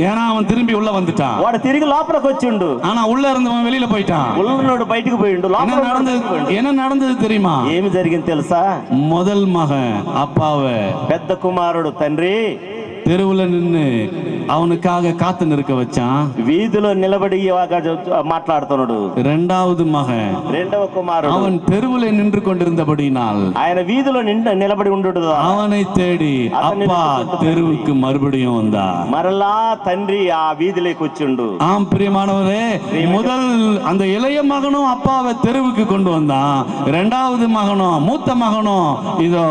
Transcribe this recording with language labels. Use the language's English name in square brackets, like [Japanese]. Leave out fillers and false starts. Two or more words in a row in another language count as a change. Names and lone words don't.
[Tamil] ஏன்னா அவன் திரும்பி உள்ள வந்துட்டான். [Telugu] వాడు తిరిగి లోపలికి వచ్చిండు. [Tamil] ஆனா உள்ள இருந்தவன் வெளியில போயிட்டான். [Telugu] ఉన్నోడు బయటికి పోయిండు. [Tamil] என்ன நடந்தது தெரியுமா? [Telugu] ఏమి జరిగింది తెలుసా? [Tamil] முதல் மகன் அப்பாவை, [Telugu] పెద్ద కుమారుడు తండ్రి [Tamil] தெருவுல நின்னு அவனுக்காக காத்து நிற்க வச்சான். [Telugu] వీధిలో నిలబడి మాట్లాడుతున్నాడు. [Tamil] இரண்டாவது மகன், [Telugu] రెండవ కుమారుడు, [Tamil] அவன் தெருவுல நின்று கொண்டிருந்தபடினால் [Telugu] ఆయన వీధిలో నిలబడి ఉండుట [Tamil] அவனை தேடி அப்பா தெருவுக்கு மறுபடியும் வந்தா. [Telugu] మరలా తండ్రి ఆ వీధిలోకి వచ్చిండు. [Tamil] ஆம் பிரியமானவரே, முதல் அந்த இளைய மகனும் அப்பாவை தெருவுக்கு கொண்டு வந்தான். இரண்டாவது மகனும் மூத்த மகனும் இதோ